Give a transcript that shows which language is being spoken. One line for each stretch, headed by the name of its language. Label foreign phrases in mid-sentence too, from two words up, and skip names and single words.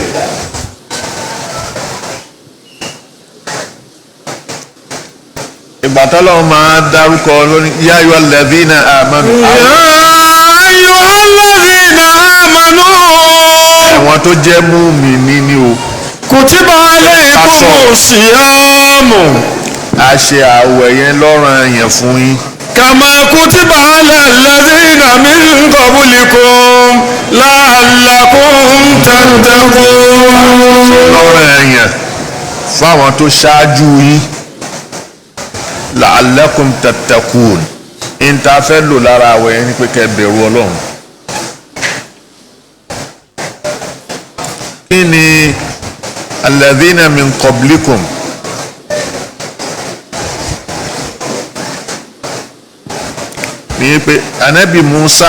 Yoruba: ìgbà tọ́lọ́run máa dárúkọ lórí
Arabic: يا أيها الذين آمنوا. أيها الذين آمنوا.
Yoruba: àwọn tó jẹ́ mùmínì ni o.
Arabic: كتب عليكم الصيام.
Yoruba: a ṣe àwẹ̀ yẹn lọ́ranyàn fún yín.
Arabic: كما كتب على الذين من قبلكم لعلكم تتقون.
Yoruba: lọ́ranyàn fáwọn tó ṣáájú yín
Arabic: لعلكم تتقون
Yoruba: níta fẹ́ lò lára àwẹ̀ yẹn ni pé kẹ́ bẹ̀rù Ọlọ́run. kí ni
Arabic: الذين من قبلكم
Yoruba: ní pé anabi Musa